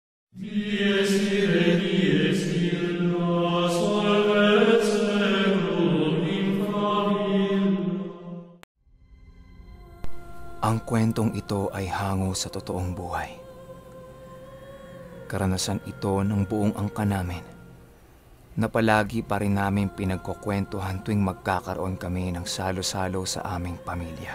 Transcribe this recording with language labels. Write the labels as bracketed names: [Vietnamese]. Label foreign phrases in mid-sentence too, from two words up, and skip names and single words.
[Latin] Dies ire, dies illa, solvet seclum in favilla. [Filipino] Ang kwentong ito ay hango sa totoong buhay. Karanasan ito ng buong angka namin na palagi pa rin namin pinagkukwentuhan tuwing magkakaroon kami ng salo-salo sa aming pamilya.